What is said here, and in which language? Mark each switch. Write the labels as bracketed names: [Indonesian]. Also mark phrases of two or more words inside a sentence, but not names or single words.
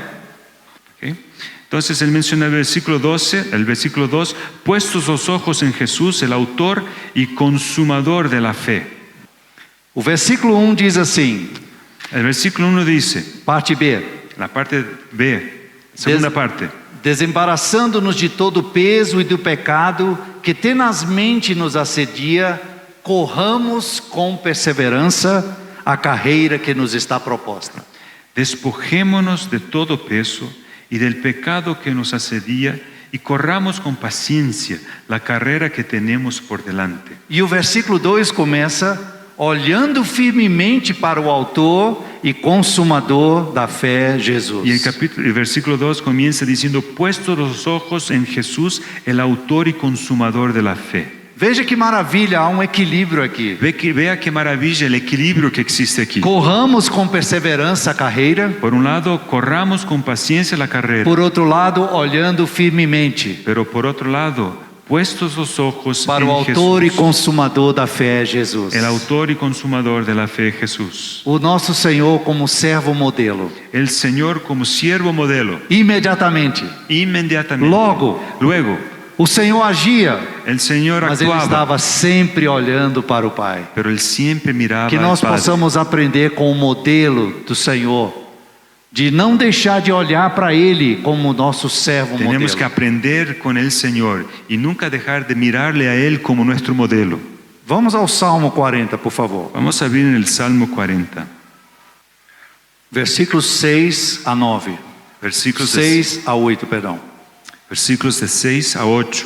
[Spanish] ¿Ok? Entonces él menciona el versículo 2, puestos los ojos en Jesús, el autor y consumador de la fe. [Portuguese] O versículo 1 diz assim, [Spanish] El versículo 1 dice, [Portuguese] parte B: [Spanish] la parte B, segunda parte, [Portuguese] desembaraçando-nos de todo o peso e do pecado que tenazmente nos assedia, corramos com perseverança a carreira que nos está proposta. [Spanish] despojémonos de todo peso y del pecado que nos asedia y corramos con paciencia la carrera que tenemos por delante. [Portuguese] E o versículo 2 começa: olhando firmemente para o autor e consumador da fé, Jesus. [Spanish] Y el versículo 2 comienza diciendo, puestos los ojos en Jesús, el autor y consumador de la fe. [Portuguese] Veja que maravilha, há um equilíbrio aqui. [Spanish] Vea qué maravilla el equilibrio que existe aquí. [Portuguese] Corramos com perseverança a carreira, [Spanish] Por un lado, corramos con paciencia la carrera, [Portuguese] por outro lado, olhando firmemente [Spanish] pero por otro lado, puestos los ojos [Portuguese] para [Spanish] en [Portuguese] o autor e [Spanish] Jesús, [Portuguese] consumador da fé, Jesus. [Spanish] el autor y consumador de la fe, Jesús. [Portuguese] O nosso Senhor como servo modelo. [Spanish] El Señor como siervo modelo, [Portuguese] Imediatamente, [Spanish] inmediatamente, [Portuguese] logo, [Spanish] luego, [Portuguese] O Senhor agia, [Spanish] El Señor [Portuguese] mas Ele [Spanish] actuaba, [Portuguese] estava sempre olhando para o Pai. [Spanish] pero Él siempre miraba [Portuguese] Que [Spanish] al [Portuguese] nós [Spanish] Padre. [Portuguese] possamos aprender com o modelo do Senhor, de não deixar de olhar para Ele como nosso servo [Spanish] Tenemos que [Portuguese] modelo. [Spanish] aprender con el Señor y nunca dejar de mirarle a Él como nuestro modelo. [Portuguese] Vamos ao Salmo 40, por favor. [Spanish] Vamos a abrir en el Salmo 40, [Portuguese] Versículos 6 a 9. [Spanish] versículos de [Portuguese] 6 a 8, perdão. [Spanish] Versículos de 6 a 8.